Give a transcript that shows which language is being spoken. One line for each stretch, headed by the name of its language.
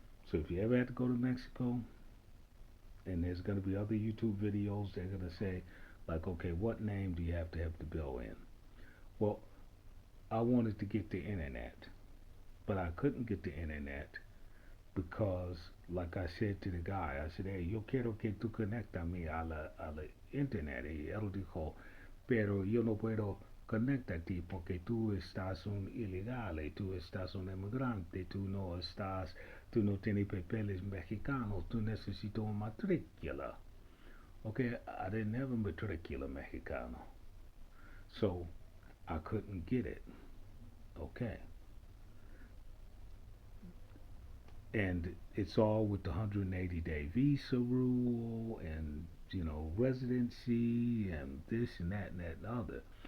English: So if you ever have to go to Mexico, and there's going to be other YouTube videos, they're going to say, like, okay, what name do you have to have the bill in? Well, I wanted to get the internet, but I couldn't get the internet because, like I said to the guy, I said, hey,
Spanish: yo quiero que tú conectame a la internet. Y él dijo, pero yo no puedo conectarte porque tú estás un ilegal, tú estás un inmigrante, tú no tienes papeles mexicanos, tú necesitas una matrícula.
English: Okay, I didn't have a matrícula mexicano, so I couldn't get it. Okay, and it's all with the 180-day visa rule and residency and this and that and that and other.